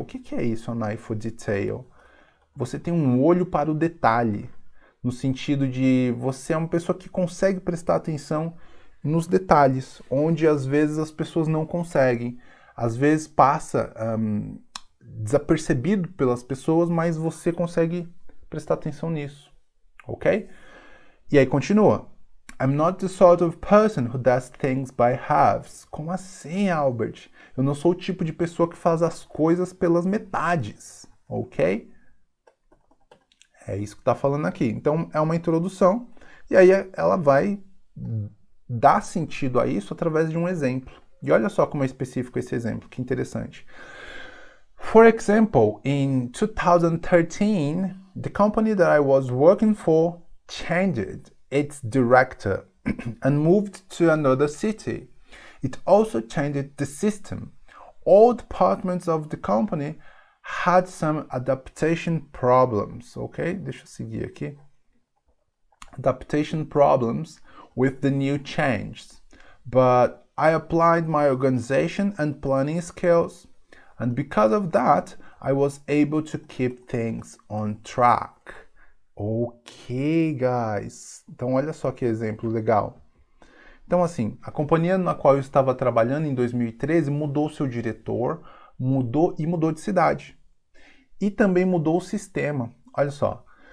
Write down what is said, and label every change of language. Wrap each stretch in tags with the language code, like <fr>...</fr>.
<pt>O que é isso,</pt> <en>an eye for detail?</en> <pt>Você tem um olho para o detalhe, no sentido de você é uma pessoa que consegue prestar atenção nos detalhes, onde às vezes as pessoas não conseguem. Às vezes passa desapercebido pelas pessoas, mas você consegue prestar atenção nisso, ok? E aí continua.</pt> <en>I'm not the sort of person who does things by halves.</en> <pt>Como assim, Albert? Eu não sou o tipo de pessoa que faz as coisas pelas metades, ok? É isso que está falando aqui. Então, é uma introdução, e aí ela vai dar sentido a isso através de um exemplo. E olha só como é específico esse exemplo, que interessante.</pt> <en>For example, in 2013, the company that I was working for changed its director and moved to another city. It also changed the system. All departments of the company had some adaptation problems, ok?</en> <pt>Deixa eu seguir aqui.</pt> <en>Adaptation problems with the new changes. But I applied my organization and planning skills, and because of that, I was able to keep things on track. Ok, guys.</en> <pt>Então, olha só que exemplo legal. Então, assim, a companhia na qual eu estava trabalhando em 2013 mudou seu diretor, mudou de cidade. E também mudou o sistema. Olha só.</pt>